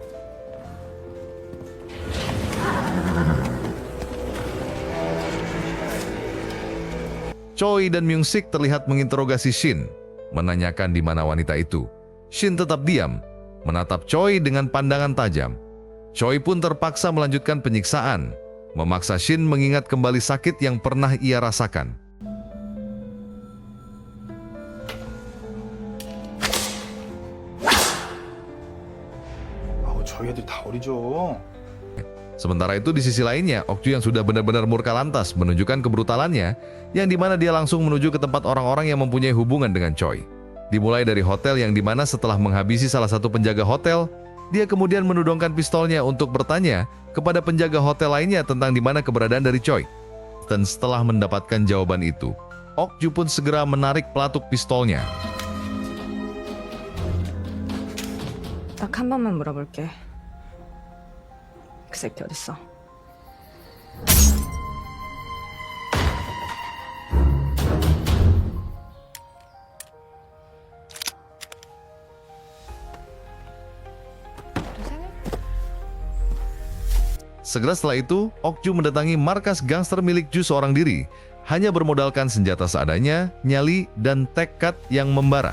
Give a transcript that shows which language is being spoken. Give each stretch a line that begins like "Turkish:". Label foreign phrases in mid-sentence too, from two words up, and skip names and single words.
Indonesian: Choi dan Myung-sik terlihat menginterogasi Shin, menanyakan di mana wanita itu. Shin tetap diam, menatap Choi dengan pandangan tajam. Choi pun terpaksa melanjutkan penyiksaan, memaksa Shin mengingat kembali sakit yang pernah ia rasakan.
Korean: 저희 애들 다 어리죠.
Indonesian: Sementara itu di sisi lainnya, Okju yang sudah benar-benar murka lantas menunjukkan kebrutalannya, yang dimana dia langsung menuju ke tempat orang-orang yang mempunyai hubungan dengan Choi. Dimulai dari hotel yang dimana setelah menghabisi salah satu penjaga hotel, dia kemudian menodongkan pistolnya untuk bertanya kepada penjaga hotel lainnya tentang dimana keberadaan dari Choi. Dan setelah mendapatkan jawaban itu, Okju pun segera menarik pelatuk pistolnya.
Korean: 딱 한 번만 물어볼게. 그 새끼 어딨어?
Indonesian: Segera setelah itu, Okju mendatangi markas gangster milik Ju seorang diri, hanya bermodalkan senjata seadanya, nyali, dan tekad yang membara.